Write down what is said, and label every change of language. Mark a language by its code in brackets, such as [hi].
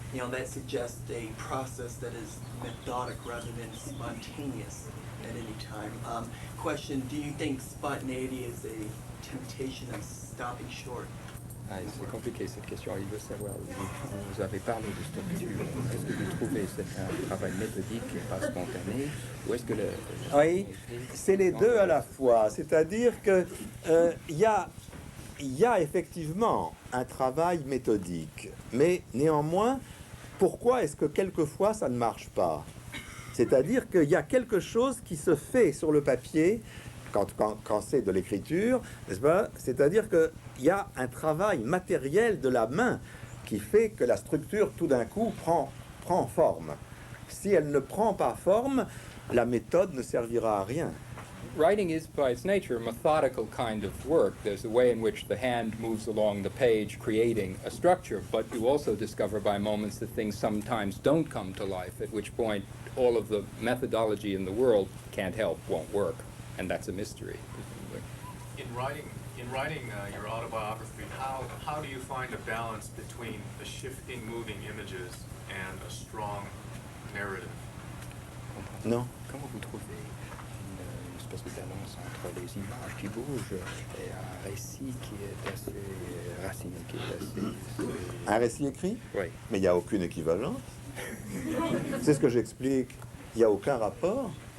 [en] That suggests a process that is methodic rather than spontaneous at any time. Question, do you think spontaneity is a temptation of stopping short? [fr] C'est compliqué cette question. Il veut savoir, vous avez parlé de structure. Est-ce que vous trouvez que c'est un travail méthodique et pas spontané? Ou est-ce que Oui, c'est les deux à la fois. C'est-à-dire que il y a effectivement un travail méthodique. Mais néanmoins, pourquoi est-ce que quelquefois ça ne marche pas? C'est-à-dire qu'il y a quelque chose qui se fait sur le papier quand c'est de l'écriture, n'est-ce pas? C'est-à-dire qu'il y a un travail matériel de la main qui fait que la structure tout d'un coup prend forme. Si elle ne prend pas forme, la méthode ne servira à rien. [en] Writing is, by its nature, a methodical kind of work. There's a way in which the hand moves along the page, creating a structure, but you also discover by moments that things sometimes don't come to life, at which point all of the methodology in the world can't help, won't work, and that's a mystery. In writing your autobiography, how do you find a balance between the shifting, moving images and a strong narrative? [fr] Non. Comment vous trouvez une espèce de balance entre les images qui bougent et un récit qui est assez racine, qui est assez... Un récit écrit? Oui. Mais il n'y a aucune équivalence. C'est ce que j'explique. Il n'y a aucun rapport.